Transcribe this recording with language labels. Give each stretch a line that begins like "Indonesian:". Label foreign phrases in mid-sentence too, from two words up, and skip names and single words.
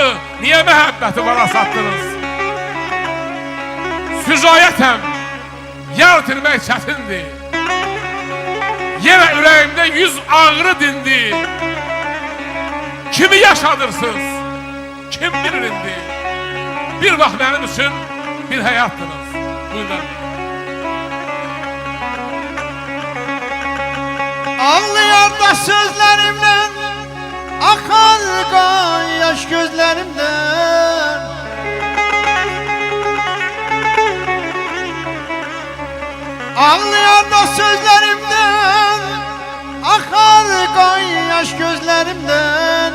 Azerbaijani: Niyə məhəbbəti bana satdınız? Füzayətəm, yar itirmək çətindir. Yenə ürəyimdə yüz ağrı dindi. Kimi yaşadırsınız, kim bilir indi? Bir vaxt mənim üçün bir həyatdınız. Buyurun.
Turkish: Ağlayan da sözlerimden, akar yaş gözlerimden. Ağlayan da sözlerimden, akar yaş gözlerimden.